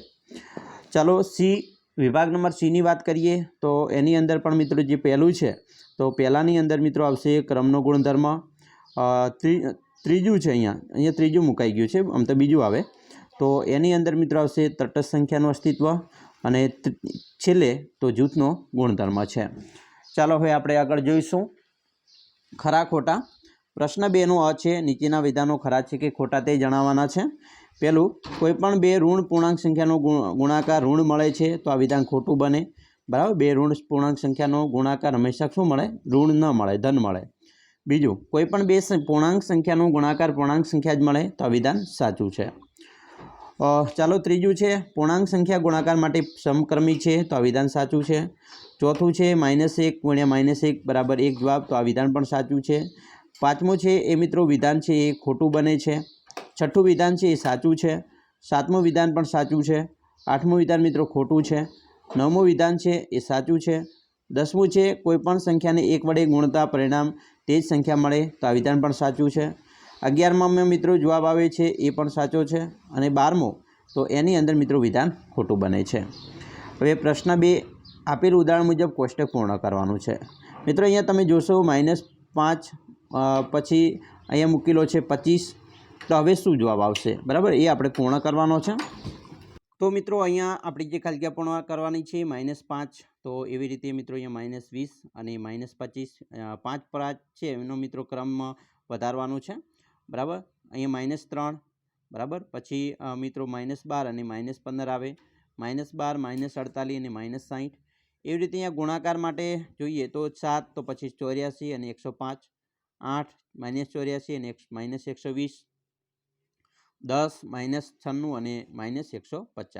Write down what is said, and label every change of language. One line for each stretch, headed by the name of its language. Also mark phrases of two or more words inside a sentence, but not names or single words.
Gujarati: ચલો સી વિભાગ નંબર સી ની વાત કરીએ તો એની અંદર પણ મિત્રો જે પહેલું છે તો પહેલાની અંદર મિત્રો આવશે ક્રમનો ગુણધર્મ। ત્રીજું છે અહીંયા ત્રીજું મુકાઈ ગયું છે આમ તો બીજું આવે તો એની અંદર મિત્રો આવશે તટસ્થ સંખ્યાનું અસ્તિત્વ અને છેલ્લે તો જૂથનો ગુણધર્મ છે। ચાલો હવે આપણે આગળ જોઈશું ખરા ખોટા। પ્રશ્ન 2 નો અ છે નીચેના વિધાનો ખરા છે કે ખોટા તે જણાવવાના છે। પહેલું કોઈપણ બે ઋણ પૂર્ણાંક સંખ્યાનો ગુણાકાર ઋણ મળે છે તો આ વિધાન ખોટું બને બરાબર। બે ઋણ પૂર્ણાંક સંખ્યાનો ગુણાકાર હંમેશા શું મળે ઋણ ન મળે ધન મળે। બીજું કોઈપણ બે પૂર્ણાંક સંખ્યાનો ગુણાકાર પૂર્ણાંક સંખ્યા જ મળે તો આ વિધાન સાચું છે। ચાલો ત્રીજું છે પૂર્ણાંક સંખ્યા ગુણાકાર માટે સમક્રમી છે તો આ વિધાન સાચું છે। ચોથું છે -1 ગુણ્યા -1 બરાબર 1 જવાબ તો આ વિધાન પણ સાચું છે। પાંચમું છે એ મિત્રો વિધાન છે એ ખોટું બને છે। છઠ્ઠું વિધાન છે એ સાચું છે। સાતમું વિધાન પણ સાચું છે। આઠમું વિધાન મિત્રો ખોટું છે। નવમું વિધાન છે એ સાચું છે। 10મું છે કોઈપણ સંખ્યાને 1 વડે ગુણતા પરિણામ તે જ સંખ્યા મળે તો આ વિધાન પણ સાચું છે। 11માં મિત્રો જવાબ આવે છે એ પણ સાચો છે અને 12મું તો એની અંદર મિત્રો વિધાન ખોટું બને છે। હવે પ્રશ્ન 2 આપેલ ઉદાહરણ મુજબ કોષ્ટક પૂર્ણ કરવાનું છે। મિત્રો અહીંયા તમે જોશો -5 પછી અહીંયા મૂકેલો છે 25 તો હવે શું જવાબ આવશે બરાબર એ આપણે પૂર્ણ કરવાનો છે। તો મિત્રો અહીંયા આપણી જે ખાલીઓ પૂર્ણ કરવાની છે -5 તો એવી રીતે મિત્રો અહીંયા -20 અને -25 5 5 છે એનો મિત્રો ક્રમ વધારવાનો છે બરાબર। અહીંયા -3 બરાબર પછી મિત્રો -12 અને -15 આવે -12 -48 અને -60 એવી રીતે અહીંયા ગુણાકાર માટે જોઈએ તો 7 તો પછી 84 અને 105, 8 -84 અને -120, 10 -96 અને -150.